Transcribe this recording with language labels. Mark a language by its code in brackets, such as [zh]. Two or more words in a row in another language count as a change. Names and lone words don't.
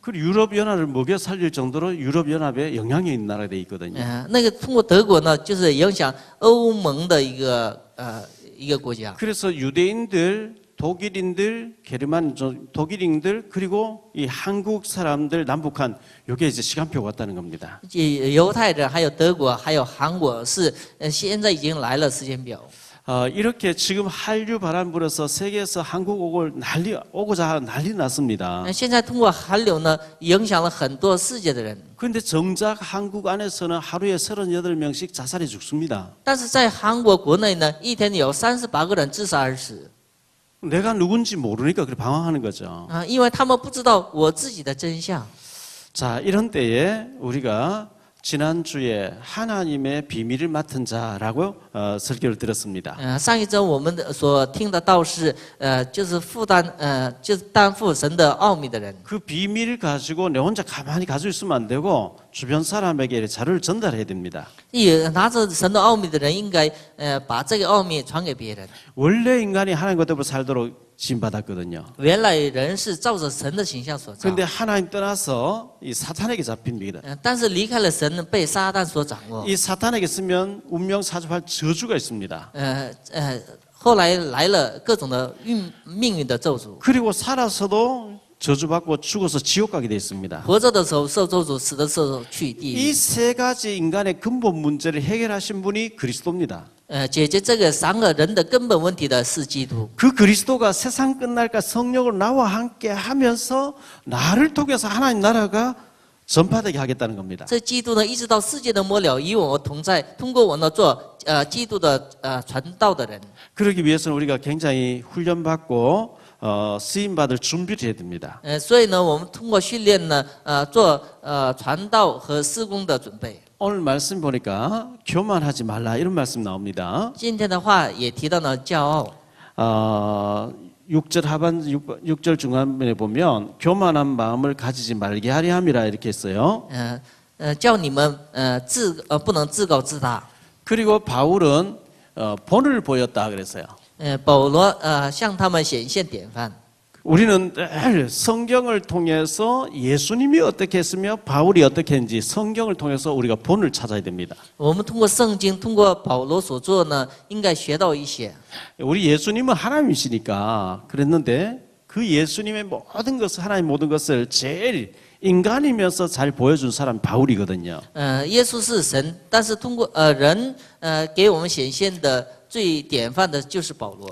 [ko] 그리고 유럽 연합을 먹여 살릴 정도로 유럽 연합에 영향이 있는 나라가 돼 있거든요. [zh] 那个通过德国呢，就是影响欧盟的一个国家。 [ko] 그래서 유대인들, 독일인들, 게르만 독일인들 그리고 이 한국 사람들 남북한 이게 이제 시간표가 왔다는 겁니다. [zh] 犹太人、还有德国、还有韩国是现在已经来了时间表。 [ko] 이렇게 지금 한류 바람 불어서 세계에서 한국 오고자 난리 났습니다. [zh] 现在通过韩流呢，影响了很多世界的人。 [ko] 그런데 정작 한국 안에서는 하루에 38명씩 자살해 죽습니다. [zh] 但是在韩国国内呢，一天有38个人自杀而死。 [ko] 내가 누군지 모르니까 그렇게 방황하는 거죠. [zh] 因为他们不知道我自己的真相。 [ko] 자, 이런 때에 우리가 지난주에 하나님의 비밀을 맡은 자라고 설교를 들었습니다. [zh] 上一周我们所听的道是，就是就是担负神的奥秘的人。 [ko] 그 비밀을 가지고 내 혼자 가만히 가지고 있으면 안 되고 주변 사람에게 자료를 전달해야 됩니다. [zh] 拿着神的奥秘的人，应该把这个奥秘传给别人。 [ko] 원래 인간이 하나님과 더불어 살도록 지음받았거든요. [zh] 原来人是照着神的形象所造， [ko] 그런데 하나님 떠나서 이 사탄에게 잡힙니다. [zh] 但是离开了神，被撒旦所掌握。 [ko] 이 사탄에게 쓰면 운명 사주팔 저주가 있습니다. [zh] 后来来了各种的命运的咒诅， [ko] 그리고 살아서도 저주받고 죽어서 지옥 가게 돼 있습니다. [zh] 活着的时候受咒诅，死的时候去地狱。 [ko] 이 세 가지 인간의 근본 문제를 해결하신 분이 그리스도입니다. [zh] 解决这个3个人的根本问题的是基督。 [ko] 그 그리스도가 세상 끝날까 성령으로 나와 함께 하면서 나를 통해서 하나님 나라가 전파되게 하겠다는 겁니다. [zh] 这基督呢，一直到世界的末了，与我同在，通过我呢做基督的传道的人。 [ko] 그러기 위해서는 우리가 굉장히 훈련받고 쓰임 받을 준비를 해야 됩니다. [zh] 所以呢，我们通过训练呢，做传道和施工的准备。 [ko] 오늘 말씀 보니까 교만하지 말라 이런 말씀 나옵니다. [zh] 今天的话也提到呢，骄傲。 [ko] 6절 하반 6절 중간에 보면 교만한 마음을 가지지 말게 하려 함이라 이렇게 했어요. [zh] 叫你们不能自高自大。 [ko] 그리고 바울은 본을 보였다 그랬어요. [zh] 保罗向他们显现典范。 [ko] 우리는 늘 성경을 통해서 예수님이 어떻게 했으며 바울이 어떻게 했는지 성경을 통해서 우리가 본을 찾아야 됩니다. [zh] 我们通过圣经，通过保罗所做呢，应该学到一些。 [ko] 우리 예수님은 하나님이시니까 그랬는데 그 예수님의 모든 것을 하나님 모든 것을 제일 인간이면서 잘 보여준 사람이 바울이거든요. [zh] 耶稣是神，但是通过人给我们显现的最典范的就是保罗。